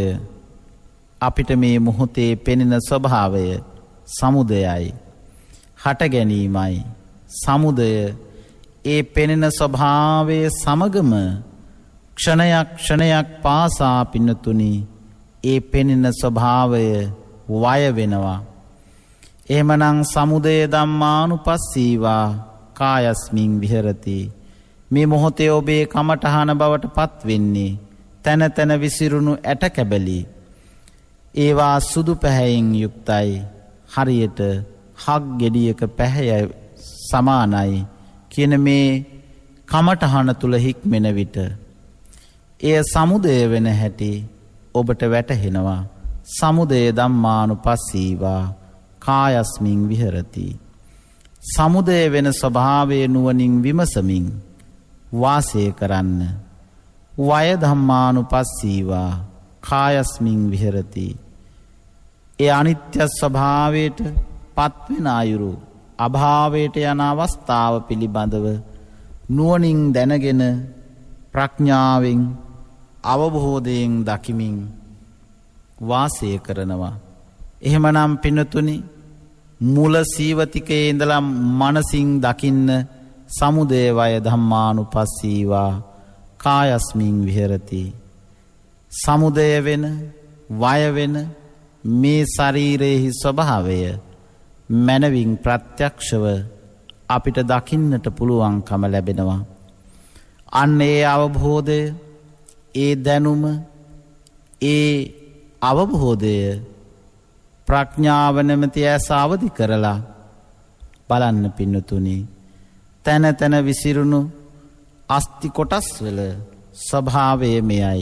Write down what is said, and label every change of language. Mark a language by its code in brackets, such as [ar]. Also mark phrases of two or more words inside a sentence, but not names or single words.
[si] අපිට මේ මොහොතේ පෙනෙන ස්වභාවය සමුදයයි, හට ගැනීමයි. සමුදය ඒ පෙනෙන ස්වභාවයේ සමගම ක්ෂණයක් ක්ෂණයක් පාසා පින්නතුනි ඒ පෙනෙන ස්වභාවය වය වෙනවා. [pi] එහෙමනම් සමුදය ධම්මානුපස්සීවා කායස්මින් විහෙරති. [si] මේ මොහොතේ ඔබේ කමඨහන බවට පත් වෙන්නේ තන තන විසිරුණු ඇට කැබලි. ඒවා සුදු පැහැයෙන් යුක්තයි. හරියට හක් ගෙඩියක පැහැය සමානයි කියන මේ කමඨහන තුල හික්මෙන විට එය සමුදය වෙන හැටි ඔබට වැටහෙනවා. [pi] සමුදය ධම්මානුපස්සීවා කායස්මින් විහෙරති. [si] සමුදය වෙන ස්වභාවය නුවණින් විමසමින් වාසය කරන්න. [pi] වය ධම්මානුපස්සීවා කායස්මින් විහෙරති. [si] ඒ අනිත්‍ය ස්වභාවයට පත්වෙන අයුරු අභාවයට යන අවස්ථාව පිළිබඳව නුවණින් දැනගෙන ප්‍රඥාවෙන් අවබෝධයෙන් දකිමින් වාසය කරනවා. එහෙමනම් පින්නතුනි මුල සීවතිකේ ඉඳලා මනසින් දකින්න [pi] සමුදය වය ධම්මානුපස්සීවා කායස්මින් විහෙරති. [si] සමුදය වෙන වය වෙන මේ ශරීරයේ ස්වභාවය මනවින් ප්‍රත්‍යක්ෂව අපිට දකින්නට පුළුවන්කම ලැබෙනවා. අන්න ඒ අවබෝධය, ඒ දැනුම, ඒ අවබෝධය ප්‍රඥාව නැමැති ඇස අවදි කරලා බලන්න පින්නතුනි තන තන විසිරුණු අස්ති කොටස් වල ස්වභාවය මෙයයි.